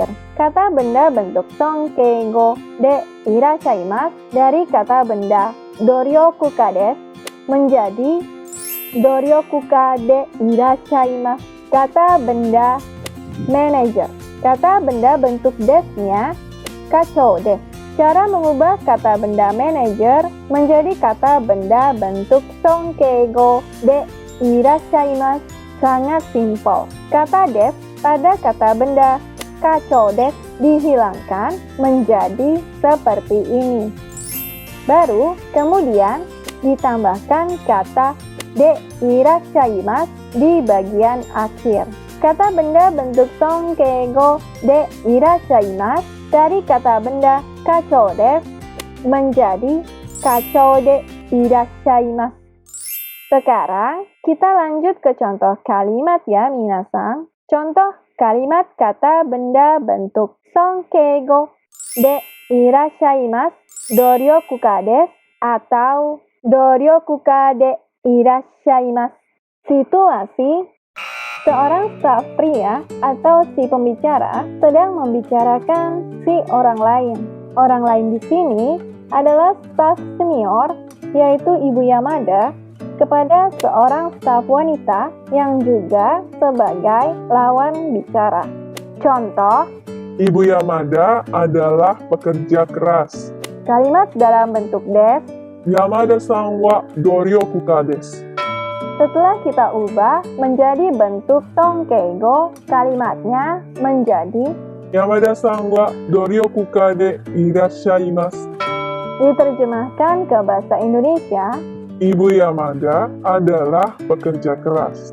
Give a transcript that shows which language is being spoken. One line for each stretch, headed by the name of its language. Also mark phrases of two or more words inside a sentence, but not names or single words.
Indonesian: Kata benda bentuk Songkeigo
Japanese: でいらっしゃいます
Indonesian: dari kata benda
Japanese: 努力家です
Indonesian: menjadi
Japanese: 努力家でいらっしゃいます.
Indonesian: Kata benda manager. Kata benda bentuk des-nya
Japanese: 課長です.
Indonesian: Cara mengubah kata benda manager menjadi kata benda bentuk Songkeigo
Japanese: でいらっしゃいます
Indonesian: sangat simpel. Kata des pada kata benda
Japanese: 課長です
Indonesian: dihilangkan menjadi seperti ini. Baru kemudian ditambahkan kata
Japanese: でいらっしゃいます
Indonesian: di bagian akhir. Kata benda bentuk Songkeigo
Japanese: でいらっしゃいます
Indonesian: dari kata benda
Japanese: 課長です
Indonesian: menjadi
Japanese: 課長でいらっしゃいます.
Indonesian: Sekarang kita lanjut ke contoh kalimat ya minasang. Contoh kalimat kata benda bentuk Songkeigo
Japanese: でいらっしゃいます努力家です
Indonesian: atau
Japanese: 努力家でいらっしゃいます.
Indonesian: Situasi: seorang staf pria atau si pembicara sedang membicarakan si orang lain. Orang lain di sini adalah staf senior, yaitu Ibu Yamada, kepada seorang staf wanita yang juga sebagai lawan bicara. Contoh, Ibu Yamada adalah pekerja keras. kalimat dalam bentuk des.
Japanese: 山田さんは努力家です.
Indonesian: Setelah kita ubah menjadi bentuk Songkeigo, kalimatnya menjadi
Japanese: 山田さんは努力家でいらっしゃいます.
Indonesian: diterjemahkan ke bahasa Indonesia. Ibu Yamada adalah pekerja keras.